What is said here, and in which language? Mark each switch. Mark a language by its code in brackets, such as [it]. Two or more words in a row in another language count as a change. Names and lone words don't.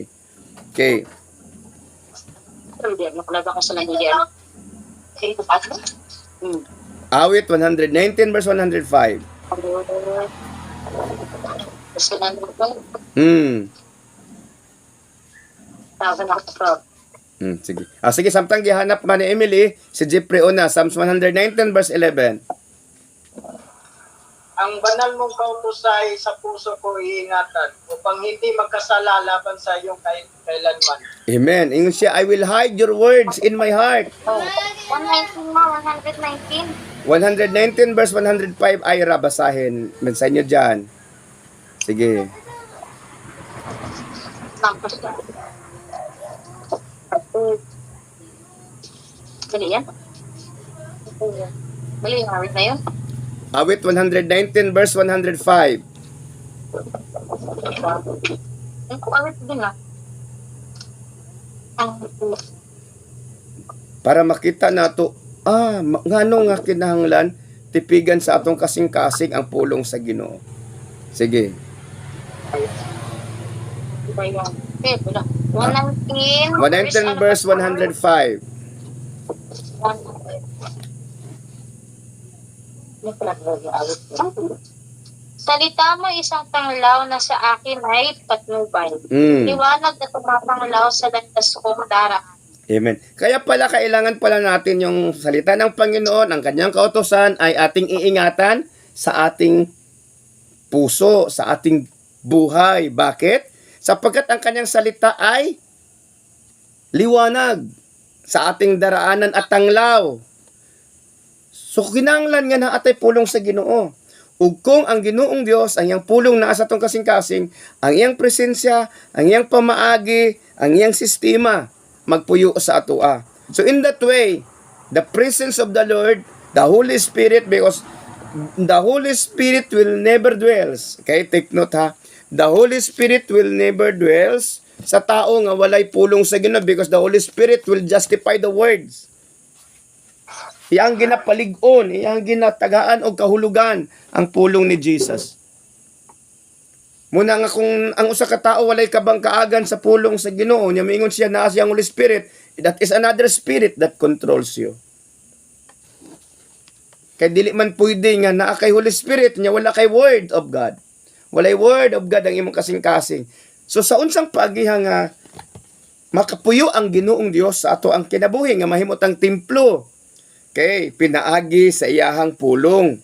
[tl] Okay. Awit 119 verse 105. Sige. [ceb] Sige, samtang gihanap man ni Emily, si Jeffrey una, Psalms 119 verse 11. [tl] Ang banal mong kautusay sa puso ko iingatan upang hindi magkasala laban sa iyong kailanman. Amen. [ceb] Ingon siya, [en] I will hide your words in my heart. [ceb] 119 mo, 119. [tl] 119 verse 105 ay basahin. Mensahe nyo dyan. Sige. Dali yan. Dali yung awit na yun. Awit 119 verse 105. Ang awit din ah. [ceb] Para makita nato, ngano nga kinahanglan tipigan sa atong kasing-kasing ang pulong sa Ginoo. Sige. [tl] Iba yung, wala. 119. 119 verse 105. Salita mo isang panglaw na sa akin ay patnubay. Liwanag na tumapanglaw sa landas kong daraan. Amen. Kaya pala kailangan pala natin yung salita ng Panginoon, ang kanyang kautusan ay ating iingatan sa ating puso, sa ating buhay. Bakit? Sapagkat ang kanyang salita ay liwanag sa ating daraanan at tanglaw. [ceb] So kinahanglan nga na atay pulong sa Ginoo. Ug kung ang Ginoong Dios ang iyang pulong naa sa atong kasing-kasing, ang iyang presensya, ang iyang pamaagi, ang iyang sistema magpuyo sa atoa. [en] So in that way, the presence of the Lord, the Holy Spirit, because the Holy Spirit will never dwells. Okay, take note ha. The Holy Spirit will never dwells [ceb] sa tao nga walay pulong sa Ginoo [en] because the Holy Spirit will justify the words. [ceb] Iyang ginapalig-on, iyang ginatagaan o kahulugan ang pulong ni Jesus. Muna nga kung ang usa ka tao walay kabang kaagan sa pulong sa Ginoo, nya miingon siya naa siyang Holy Spirit, [en] that is another spirit that controls you. [ceb] Kay dili man pwede nga naa kay Holy Spirit nya wala kay [en] Word of God. [ceb] Walay [en] Word of God [ceb] ang imong kasing-kasing. So sa unsang paagiha nga makapuyo ang Ginoong Dios sa ato ang kinabuhi nga mahimot ang templo. Okay, pinaagi sa iyahang pulong.